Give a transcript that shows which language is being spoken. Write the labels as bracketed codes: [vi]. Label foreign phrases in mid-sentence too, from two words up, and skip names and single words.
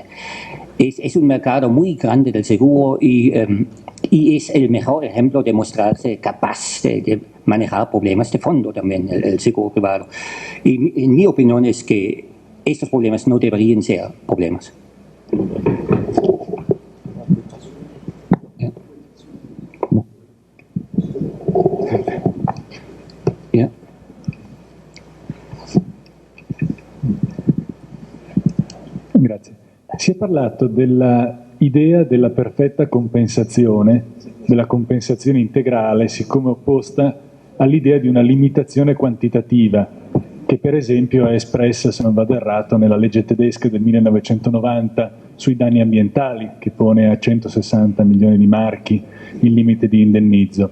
[es] Es un mercado muy grande del seguro y es el mejor ejemplo de mostrarse capaz de manejar problemas de fondo también, el seguro privado. Y en mi opinión es que estos problemas no deberían ser problemas. [en] Yeah. [it] Grazie. Si è parlato dell'idea della perfetta compensazione, della compensazione integrale, siccome opposta all'idea di una limitazione quantitativa, che per esempio è espressa, se non vado errato, nella legge tedesca del 1990 sui danni ambientali, che pone a 160 milioni di marchi il limite di indennizzo.